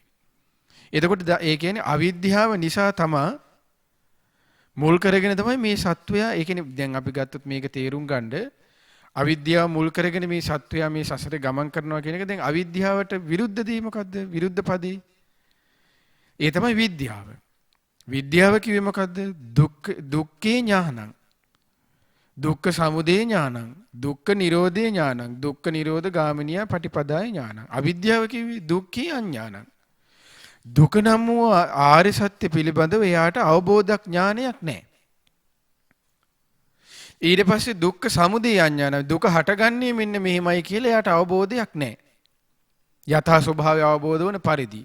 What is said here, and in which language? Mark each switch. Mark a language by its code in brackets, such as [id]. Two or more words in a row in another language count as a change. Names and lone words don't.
[si] එතකොට ඒ කියන්නේ අවිද්‍යාව නිසා තමයි මුල් කරගෙන තමයි මේ සත්වයා ඒ කියන්නේ දැන් අපි ගත්තොත් මේක තේරුම් ගන්න අවිද්‍යාව මුල් කරගෙන මේ සත්වයා මේ සසරේ ගමන් කරනවා කියන එක දැන් අවිද්‍යාවට විරුද්ධ දේ මොකද්ද? විරුද්ධ පදේ. ඒ තමයි විද්‍යාව. විද්‍යාව කිව්වේ මොකද්ද? [pi] දුක්ඛේ ඥානං. දුක්ඛ සමුදය ඥානං. දුක්ඛ නිරෝධේ ඥානං. දුක්ඛ නිරෝධ ගාමිනියා පටිපදාය ඥානං. [si] අවිද්‍යාව කිව්වේ [pi] දුක්ඛේ අඥානං. [si] දුක නම් වූ ආර්ය සත්‍ය පිළිබඳව එයාට අවබෝධයක් ඥානයක් නැහැ. ඊට පස්සේ [pi] දුක්ඛ සමුදය අඥාන [si] දුක හටගන්නේ මෙන්න මෙහෙමයි කියලා එයාට අවබෝධයක් නැහැ. යථා ස්වභාවය අවබෝධ වන පරිදි.